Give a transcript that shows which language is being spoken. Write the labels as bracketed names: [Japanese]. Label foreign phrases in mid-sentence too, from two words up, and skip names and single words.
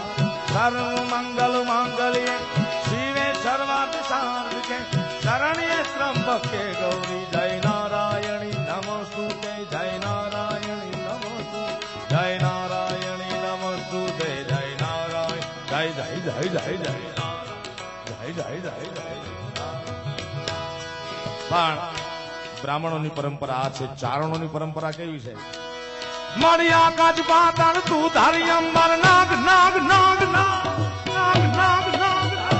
[Sanskrit] सर्व मंगल मांगल्ये शिवे सर्वार्थ साधिके शरण्ये त्र्यंबके गौरी जय नारायणी नमोस्तुते जय नारायणी नमोस्तु जय नारायणी नमोस्तुते जय नारायण जय जय जय जय जय जय जय जय जय। [Gujarati] પણ બ્રાહ્મણોની પરંપરા આ છે, ચારણોની પરંપરા કેવી છે? મળ્યા કાજ પાતાળ તું ધારી અંબર નાગ નાગ નાગ નાગ નાગ નાગ નાગ